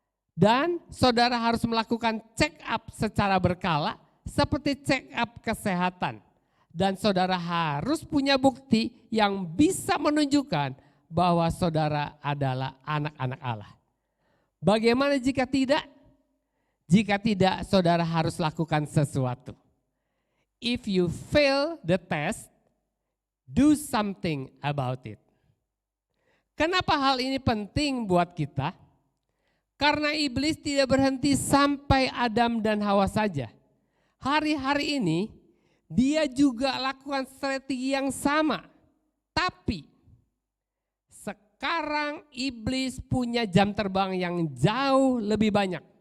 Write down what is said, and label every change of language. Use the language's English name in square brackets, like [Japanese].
[Indonesian] Dan saudara harus melakukan check up secara berkala seperti check up kesehatan. Dan saudara harus punya bukti yang bisa menunjukkan bahwa saudara adalah anak-anak Allah. Bagaimana jika tidak? Jika tidak, saudara harus lakukan sesuatu. [English] If you fail the test, do something about it. [Indonesian] Kenapa hal ini penting buat kita? Karena iblis tidak berhenti sampai Adam dan Hawa saja. Hari-hari ini dia juga lakukan strategi yang sama. Tapi sekarang iblis punya jam terbang yang jauh lebih banyak.